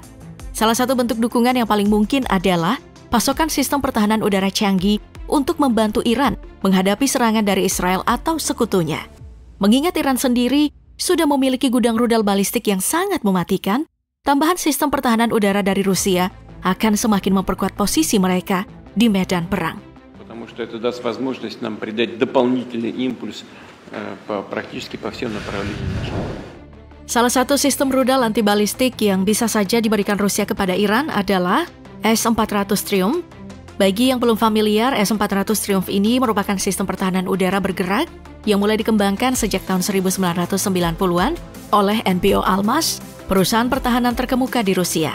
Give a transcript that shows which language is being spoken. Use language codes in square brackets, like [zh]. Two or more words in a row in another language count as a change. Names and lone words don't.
[id] Salah satu bentuk dukungan yang paling mungkin adalah pasokan sistem pertahanan udara canggih untuk membantu Iran menghadapi serangan dari Israel atau sekutunya. Mengingat Iran sendiri sudah memiliki gudang rudal balistik yang sangat mematikan, tambahan sistem pertahanan udara dari Rusia akan semakin memperkuat posisi mereka di medan perang. [ru] потому что это даст возможность нам придать дополнительный импульс практически по всем направлениям нашего. [id] Salah satu sistem rudal antibalistik yang bisa saja diberikan Rusia kepada Iran adalah S-400 Triumph. Bagi yang belum familiar, S-400 Triumph ini merupakan sistem pertahanan udara bergerak yang mulai dikembangkan sejak tahun 1990-an oleh NPO Almaz, perusahaan pertahanan terkemuka di Rusia.